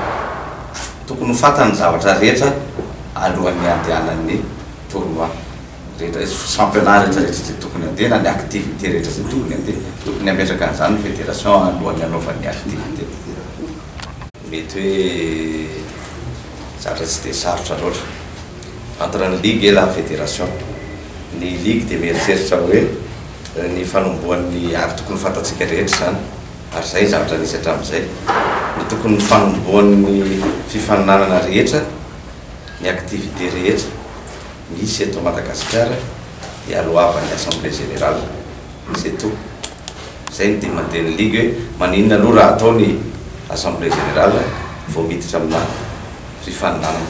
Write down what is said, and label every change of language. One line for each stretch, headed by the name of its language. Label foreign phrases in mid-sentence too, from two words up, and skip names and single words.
Malagasy: tokony ho fatany zavatra rehetra alohan'ny andehanan'ny tournoi rehetra championnat rehetrarehetra zay tokony andeha na ny activité rehetra zay tokony andeha tokony ametraka an'izany fédération alohan'ny anaovan'ny activité mety hoe zatra tsy dia sarotra loatra
French: entre
Malagasy: ny
French: ligue et la
Malagasy: fédération ny ligue dia mieritreritra hoe ny fanomboan'ny ary tokony fantatsika rehetra zany ary zay zavatra nisy hatramin'izay ny tokony fanomboan'ny fifaninanana rehetra ny activité rehetra misy eto Madagasikara dia alohavan'ny
French: assemblée générale c'est tout
Malagasy: zay ny dia mandeha ny ligue hoe maninona aloha raha atao ny
French: assemblée générale
Malagasy: vao miditra amina fifaninanana.